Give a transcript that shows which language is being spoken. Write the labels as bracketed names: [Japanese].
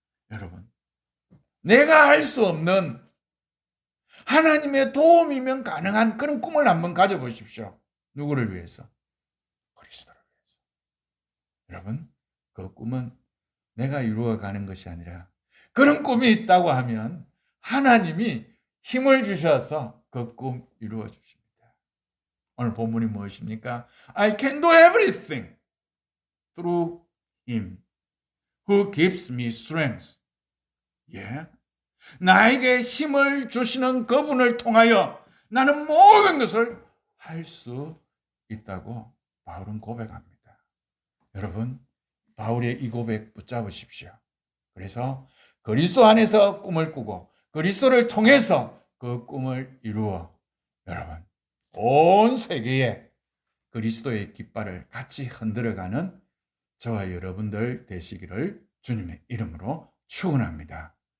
[Korean] 여러분, 내가 할 수 없는 하나님의 도움이면 가능한 그런 꿈을 한번 가져보십시오. 누구를 위해서? 그리스도를 위해서. 여러분, 그 꿈은 내가 이루어가는 것이 아니라 그런 꿈이 있다고 하면 하나님이 힘을 주셔서 그 꿈 이루어 주십니다. 오늘 본문이 무엇입니까? [English] I can do everything through him who gives me strength. [Korean] 예. 나에게 힘을 주시는 그분을 통하여 나는 모든 것을 할 수 있다고 바울은 고백합니다. 여러분, 바울의 이 고백 붙잡으십시오. 그래서 그리스도 안에서 꿈을 꾸고 그리스도를 통해서 그 꿈을 이루어 여러분, 온 세계에 그리스도의 깃발을 같이 흔들어가는 저와 여러분들 되시기를 주님의 이름으로 축원합니다.